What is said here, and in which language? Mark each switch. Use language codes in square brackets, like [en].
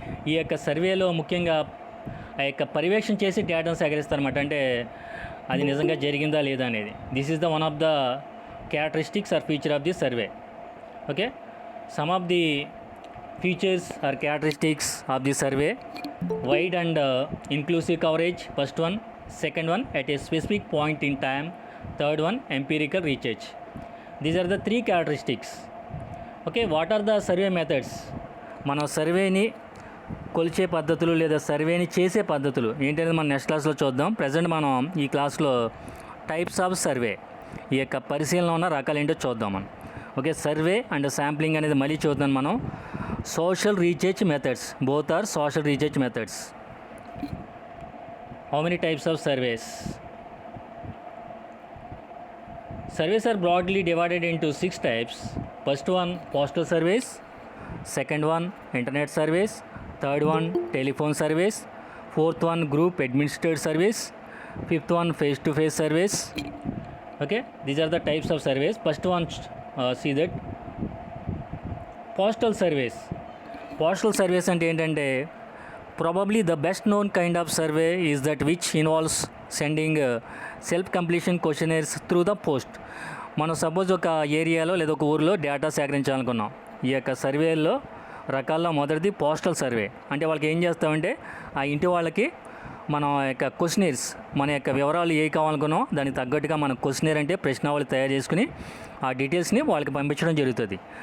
[te] ఈ యొక్క సర్వేలో ముఖ్యంగా ఆ యొక్క పర్యవేక్షణ చేసి డేటాను సేకరిస్తారన్నమాట. అంటే అది నిజంగా జరిగిందా లేదా అనేది. [en] This is the one of the characteristics or feature of the survey. Okay, some of the features or characteristics of the survey: wide and inclusive coverage, first one. Second one, at a specific point in time. Third one, empirical research. These are the three characteristics. Okay, what are the survey methods? [te] మనం సర్వేని కొలిచే పద్ధతులు లేదా సర్వేని చేసే పద్ధతులు ఏంటనేది మనం నెక్స్ట్ క్లాస్లో చూద్దాం. ప్రజెంట్ మనం ఈ క్లాస్లో [en] types of survey, [te] ఈ యొక్క పరిశీలన ఉన్న రకాలు ఏంటో చూద్దాం మనం. [en] okay, survey and sampling [te] అనేది మళ్ళీ చూద్దాం మనం. [en] Social research methods, both are social research methods. How many types of surveys? Surveys are broadly divided into 6 types. First one, postal surveys. Second one, internet surveys. Third one, telephone surveys. Fourth one, group administered surveys. Fifth one, face-to-face surveys. Okay, these are the types of surveys. First one, see that postal surveys. Postal surveys [te] అంటే ఏంటంటే [en] probably the best known kind of survey is that which involves sending self completion questionnaires through the post. [te] మనం suppose ఒక ఏరియాలో లేదా ఒక ఊరిలో data సేకరించాలనుకున్నాం. ఈ యొక్క సర్వేల్లో రకాల్లో మొదటిది పోస్టల్ సర్వే. అంటే వాళ్ళకి ఏం చేస్తామంటే ఆ ఇంటి వాళ్ళకి మనం యొక్క క్వశ్చనర్స్, మన యొక్క వివరాలు ఏ కావాలనుకున్నాం దానికి తగ్గట్టుగా మనం క్వశ్చనర్ అంటే ప్రశ్నావళి తయారు చేసుకుని ఆ డీటెయిల్స్ని వాళ్ళకి పంపించడం జరుగుతుంది.